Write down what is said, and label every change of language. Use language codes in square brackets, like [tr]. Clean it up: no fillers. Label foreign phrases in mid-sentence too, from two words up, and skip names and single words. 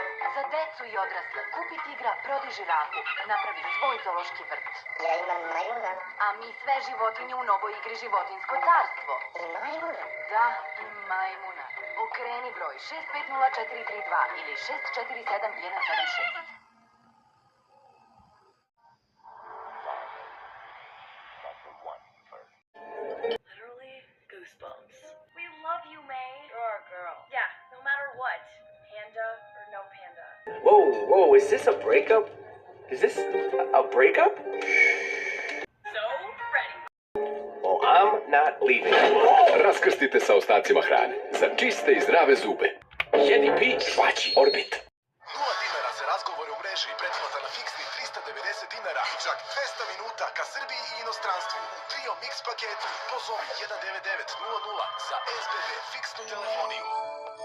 [sr] Za decu i odrasle. Kupi tigra, prodi žirafu. Napravi svoj zoološki vrt. Ja imam majmuna. A mi sve životinje u novoj igri životinsko carstvo. I majmuna. Da, i majmuna. Okreni broj 650432 ili 647176. [en] Literally goosebumps. We love you, May. Sure, girl. Yeah, no matter what. Panda or no panda. Whoa, is this a breakup? Is this a breakup? So, ready. Well, I'm not leaving. [sr] Raskrstite sa ostacima hrane. Za čiste i zdrave zube. Jedi, pi, švači. Orbit. 0 dinara za razgovore u mreži i pretplata na fiksni 390 dinara i čak 200 minuta ka Srbiji i inostranstvu u Trio Mix paketu. Pozovi 19900 za SBB fiksnu telefoniju.